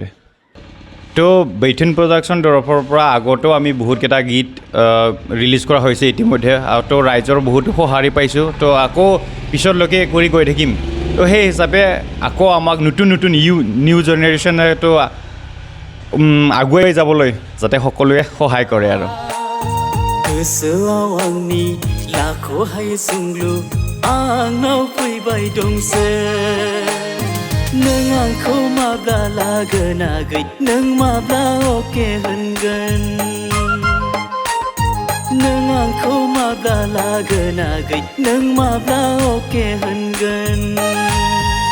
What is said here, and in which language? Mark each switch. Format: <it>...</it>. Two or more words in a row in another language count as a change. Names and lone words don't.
<as>তো বিথিন প্ৰডাকশ্যন তৰফৰ পৰা আগতেও আমি বহুতকেইটা গীত ৰিলিজ কৰা হৈছে ইতিমধ্যে, আৰু তো ৰাইজৰ বহুতো সঁহাৰি পাইছোঁ। তো আকৌ পিছলৈকে কৰি গৈ থাকিম। তো সেই হিচাপে আকৌ আমাক নতুন নতুন নিউ জেনেৰেশ্যনেতো আগুৱাই যাবলৈ যাতে সকলোৱে সহায় কৰে। আৰু</as> <brx>गोसोआव आंनि लाखौहाय सोंलु आंनाव फैबाय दंसो, नों आंखौ माब्ला लागोन आगै, नों माब्ला अके होनगोन, नों आंखौ माब्ला लागोन आगै, नों माब्ला अके होनगोन।</brx>